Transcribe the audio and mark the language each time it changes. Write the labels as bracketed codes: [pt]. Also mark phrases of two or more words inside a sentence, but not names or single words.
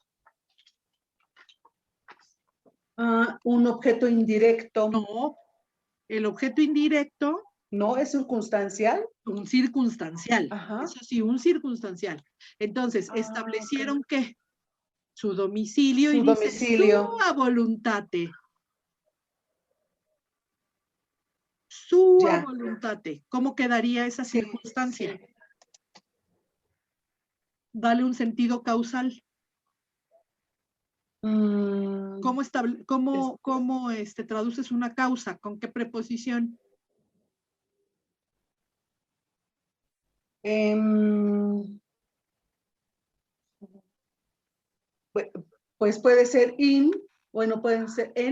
[es] Un objeto indirecto. No. El objeto indirecto. No, es circunstancial. Un circunstancial. Ajá. Eso sí, un circunstancial. Entonces, establecieron ok. que su domicilio Su y dice domicilio. [la] sua voluntate. Sua [es] Ya. voluntate. ¿Cómo quedaría esa Sí, circunstancia? sí. Dale un sentido causal. ¿Cómo traduces una causa? ¿Con qué preposición? Pues puede ser in, bueno, pueden ser en.